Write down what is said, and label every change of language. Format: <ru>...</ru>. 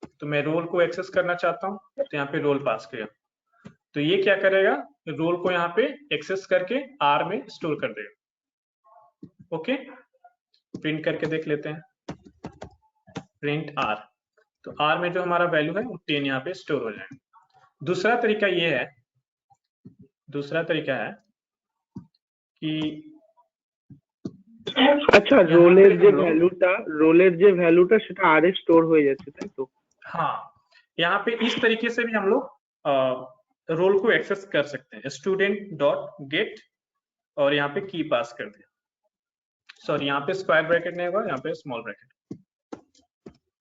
<hi>तो मैं रोल को एक्सेस करना चाहता हूँ तो यहाँ पे रोल पास किया, तो ये क्या करेगा, रोल को यहाँ पे एक्सेस करके R में स्टोर कर देगा। ओके प्रिंट करके देख लेते हैं, प्रिंट R, तो R में जो हमारा वैल्यू है वो 10 यहाँ पे स्टोर हो जाएगा। दूसरा तरीका ये है, दूसरा तरीका है कि</hi> <bn>আচ্ছা রোলের যে ভ্যালুটা সেটা আর এ স্টোর হয়ে যাচ্ছে তাই তো?</bn> <hi>हाँ यहाँ पे इस तरीके से भी हम लोग रोल को एक्सेस कर सकते हैं, स्टूडेंट डॉट गेट और यहाँ पे की पास कर दिया। सॉरी यहाँ पे स्क्वायर ब्रैकेट नहीं होगा, यहाँ पे स्मॉल ब्रैकेट।</hi>